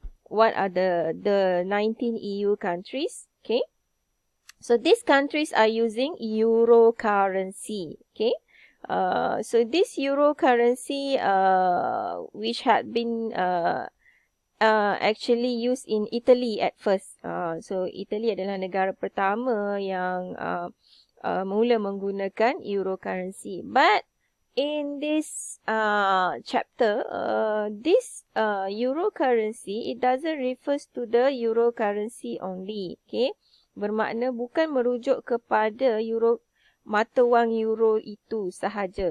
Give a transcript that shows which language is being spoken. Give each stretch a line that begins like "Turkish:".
English: What are the 19 EU countries? Okay. So these countries are using euro currency. Okay. So this euro currency, which had been actually used in Italy at first.
Malay: So Italy adalah negara pertama yang mula menggunakan euro currency.
English: But in this chapter, this euro currency, it doesn't refers to the euro currency only.
Malay: Okay, bermakna bukan merujuk kepada euro mata wang euro itu sahaja.